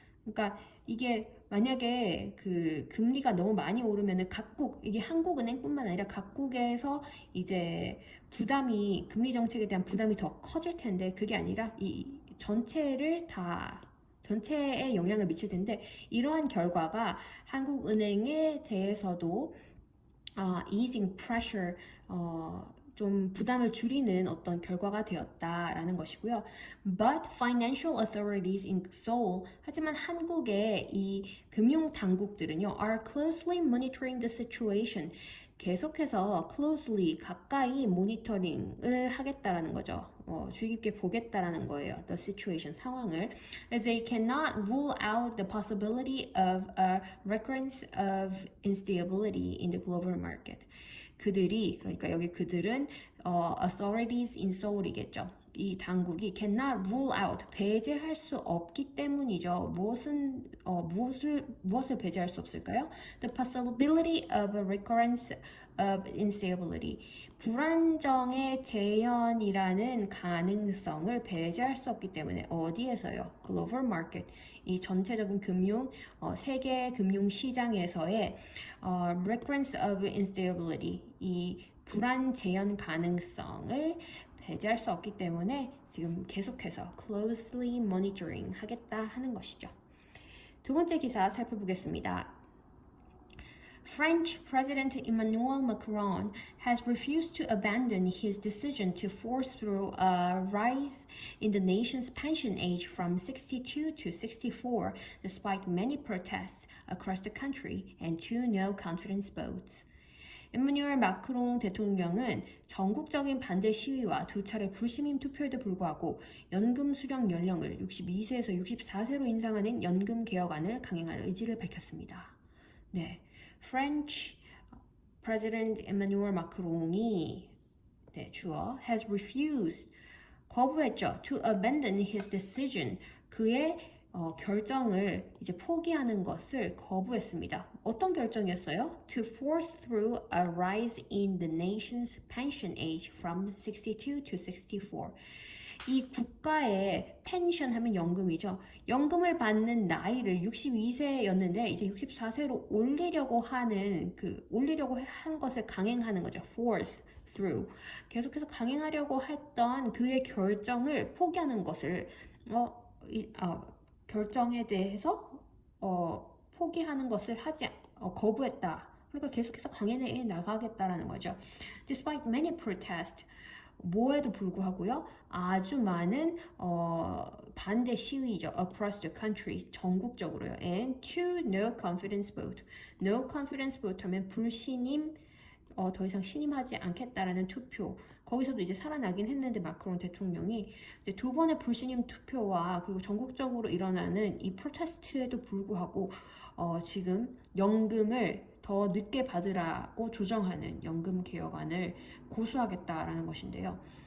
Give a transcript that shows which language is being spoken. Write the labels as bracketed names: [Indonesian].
[Korean] 그러니까 이게 만약에 그 금리가 너무 많이 오르면은 각국, 이게 한국은행뿐만 아니라 각국에서 이제 부담이, 금리 정책에 대한 부담이 더 커질 텐데, 그게 아니라 이 전체에 영향을 미칠 텐데, 이러한 결과가 한국은행에 대해서도 [English] easing pressure, [Korean] 좀 부담을 줄이는 어떤 결과가 되었다라는 것이고요. [English] But financial authorities in Seoul, [Korean] 하지만 한국의 이 금융 당국들은요, [English] are closely monitoring the situation. [Korean] 계속해서 closely, 가까이 모니터링을 하겠다라는 거죠. 주의 깊게 보겠다라는 거예요. [English] The situation, [Korean] 상황을. [English] As they cannot rule out the possibility of a recurrence of instability in the global market. [Korean] 그들이, 그러니까 여기 그들은 [English] authorities in Seoul [Korean] 이겠죠. 이 당국이 [English] cannot rule out, [Korean] 배제할 수 없기 때문이죠. 무엇을 배제할 수 없을까요? [English] The possibility of a recurrence of instability. [Korean] 불안정의 재현이라는 가능성을 배제할 수 없기 때문에 어디에서요? [English] Global market. [Korean] 이 전체적인 세계 금융 시장에서의 [English] recurrence of instability. [Korean] 이 불안 재현 가능성을 배제할 수 없기 때문에 지금 계속해서 [English] closely monitoring [Korean] 하겠다 하는 것이죠. 두 번째 기사 살펴보겠습니다. [English] French President Emmanuel Macron has refused to abandon his decision to force through a rise in the nation's pension age from 62 to 64, despite many protests across the country and two no-confidence votes. [Korean] 에마뉴엘 마크롱 대통령은 전국적인 반대 시위와 두 차례 불시민 투표에도 불구하고 연금 수령 연령을 62세에서 64세로 인상하는 연금 개혁안을 강행할 의지를 밝혔습니다. [English] 네, French President Emmanuel Macron이 [Korean] 주어 [English] has refused, [Korean] 거부했죠. [English] To abandon his decision, [Korean] 그의 결정을 이제 포기하는 것을 거부했습니다. 어떤 결정이었어요? [English] To force through a rise in the nation's pension age from 62 to 64. [Korean] 이 국가의 펜션 하면 연금이죠. 연금을 받는 나이를 62세였는데 이제 64세로 올리려고 한 것을 강행하는 거죠. [English] Force through. [Korean] 계속해서 강행하려고 했던 그의 결정을 포기하는 것을 결정에 대해서 포기하는 것을 거부했다. 그러니까 계속해서 강행해 나가겠다라는 거죠. [English] Despite many protests, [Korean] 뭐에도 불구하고요, 아주 많은 반대 시위죠. [English] Across the country, [Korean] 전국적으로요. [English] And two no confidence vote. No confidence vote [Korean] 하면 불신임, 더 이상 신임하지 않겠다라는 투표. 거기서도 이제 살아나긴 했는데 마크롱 대통령이 이제 두 번의 불신임 투표와 그리고 전국적으로 일어나는 이 프로테스트에도 불구하고 지금 연금을 더 늦게 받으라고 조정하는 연금 개혁안을 고수하겠다라는 것인데요.